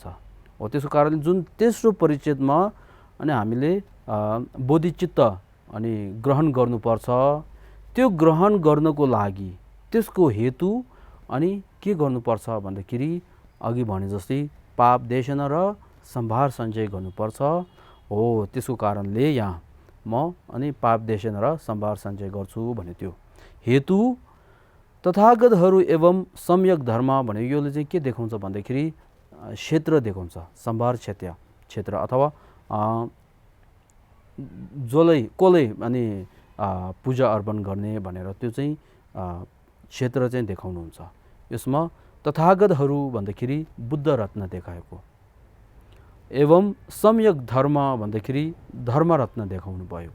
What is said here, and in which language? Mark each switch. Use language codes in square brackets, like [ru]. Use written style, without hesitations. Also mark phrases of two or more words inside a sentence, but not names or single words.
[ne] हो त्यसको कारणले जुन तेस्रो परिच्छेदमा अनि हामीले बोधिचित्त अनि ग्रहण गर्नुपर्छ, त्यो ग्रहण गर्नको लागि त्यसको हेतु अनि के गर्नुपर्छ भन्दाखेरि अघि भने जस्तै पाप देशना र सम्भार सञ्चय गर्नुपर्छ। हो त्यसको कारणले यहाँ म अनि पाप देशना र सम्भार सञ्चय गर्छु भने त्यो हेतु तथागतहरू एवं सम्यक धर्म भने योले चाहिँ के देखाउँछ भन्दाखेरि क्षेत्र देखाउँछ। सम्भार क्षेत्र अथवा कसले अनि पूजा अर्पण गर्ने भनेर त्यो चाहिँ क्षेत्र चाहिँ देखाउनुहुन्छ। यसमा तथागतहरू भन्दाखेरि बुद्ध रत्न देखाएको, एवं सम्यक धर्म भन्दाखेरि धर्मरत्न देखाउनु भएको।